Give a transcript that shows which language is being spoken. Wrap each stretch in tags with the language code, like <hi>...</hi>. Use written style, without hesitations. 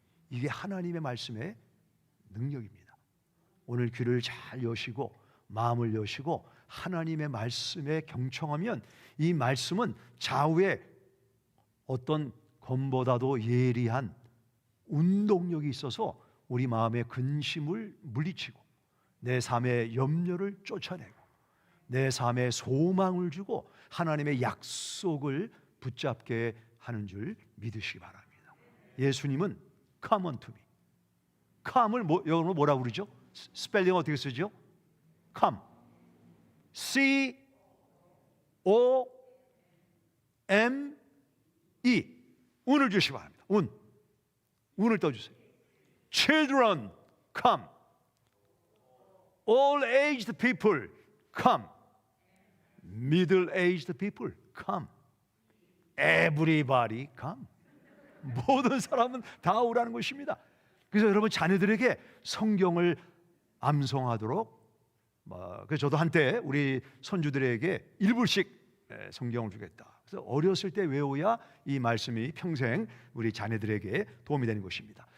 <ko>이게 하나님의 말씀의 능력입니다. 오늘 귀를 잘 여시고 마음을 여시고 하나님의 말씀에 경청하면 이 말씀은 좌우에 어떤 검보다도 예리한 운동력이 있어서 우리 마음의 근심을 물리치고 내 삶의 염려를 쫓아내고 내 삶에 소망을 주고 하나님의 약속을 붙잡게 하는 줄 믿으시기 바랍니다. 예수님은</ko> <en>come unto me.</en> <ko>come을 영어로 뭐라고 그러죠? 스펠링 어떻게 쓰죠? come. C O M E. 운을 주시기 바랍니다. 운을 떠주세요.</ko> <en>Children, come. All aged people, come. Middle-aged people, come. Everybody, come.</en> <ko>모든 사람은 다 오라는 것입니다. 그래서 여러분 자녀들에게 성경을 암송하도록 그래서 저도 한때 우리 손주들에게 1불씩 성경을 주겠다. 그래서 어렸을 때 외워야 이 말씀이 평생 우리 자녀들에게 도움이 되는 것입니다.</ko>